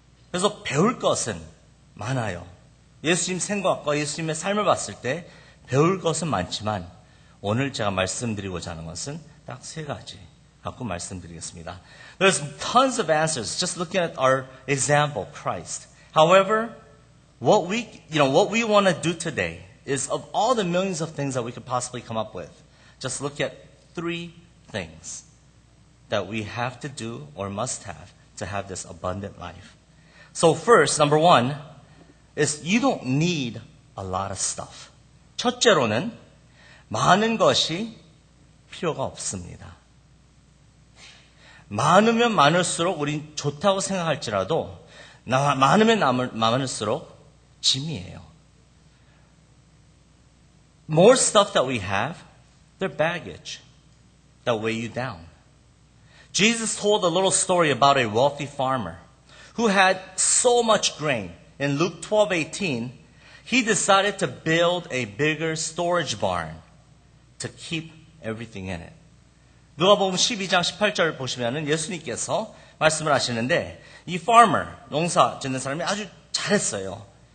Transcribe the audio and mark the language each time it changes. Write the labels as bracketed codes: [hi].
[ko] 그래서 배울 것은 많아요. 예수님 생각과 예수님의 삶을 봤을 때 배울 것은 많지만 오늘 제가 말씀드리고자 하는 것은 딱 세 가지 갖고 말씀드리겠습니다. [en] There's tons of answers just looking at our example, Christ. However, what we want to do today is of all the millions of things that we could possibly come up with, just look at 3 things that we have to do or must have to have this abundant life. So first, number 1 is you don't need a lot of stuff. [ko] 첫째로는 많은 것이 필요가 없습니다. 많으면 많을수록 우린 좋다고 생각할지라도 많으면 많을수록 짐이에요. [en] More stuff that we have, they're baggage that weigh you down. Jesus told a little story about a wealthy farmer who had so much grain. In Luke 12:18, he decided to build a bigger storage barn to keep everything in it. [ko] 누가복음 12장 18절 보시면은 예수님께서 말씀을 하시는데 이 farmer, 농사 짓는 사람이 아주 잘했어요.